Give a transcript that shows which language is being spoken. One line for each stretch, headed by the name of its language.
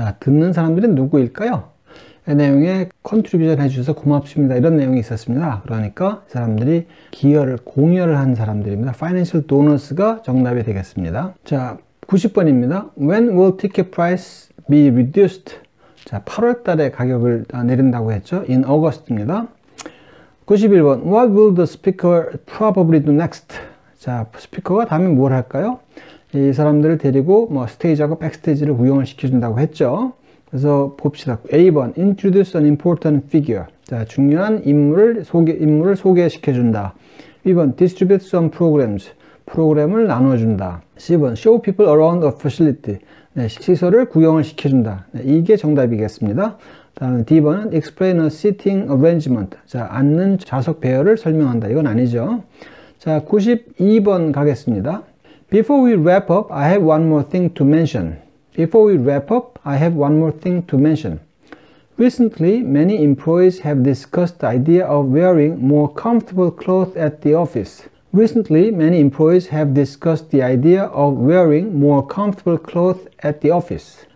Korean: 자, 듣는 사람들은 누구일까요? 이 내용에 컨트리뷰션 해주셔서 고맙습니다. 이런 내용이 있었습니다. 그러니까 이 사람들이 공여를 한 사람들입니다.
English: Financial donors
Korean: 가 정답이 되겠습니다. 자, 90번입니다.
English: When will ticket price be reduced?
Korean: 자, 8월 달에 가격을 내린다고 했죠. In August입니다. 91번.
English: What will the speaker probably do next?
Korean: 자, 스피커가 다음에 뭘 할까요? 이 사람들을 데리고 스테이지하고 백스테이지를 구경을 시켜준다고 했죠. 그래서 봅시다.
English: A번. Introduce an important figure.
Korean: 자, 중요한 인물을 소개시켜준다. B번.
English: Distribute some programs.
Korean: 프로그램을 나눠준다. C번.
English: Show people around a facility.
Korean: 네, 시설을 구경을 시켜준다. 네, 이게 정답이겠습니다. 다음 D번은
English: Explain a seating arrangement.
Korean: 자, 앉는 좌석 배열을 설명한다. 이건 아니죠. 자, 92번 가겠습니다.
English: Before we wrap up, I have one more thing to mention. Before we wrap up, I have one more thing to mention. Recently, many employees have discussed the idea of wearing more comfortable clothes at the office. Recently, many employees have discussed the idea of wearing more comfortable clothes at the office.